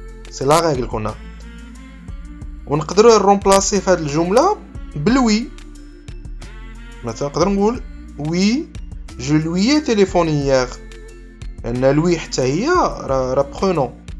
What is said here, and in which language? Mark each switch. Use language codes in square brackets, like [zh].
[fr] C'est la règle qu'on a. [ar] ونقدروا نرومبلاسي في هذه الجملة بالوي. [fr] مثلا نقدر نقول oui je lui ai téléphoné hier. [ar] لأن لوي حتى هي راه pronom.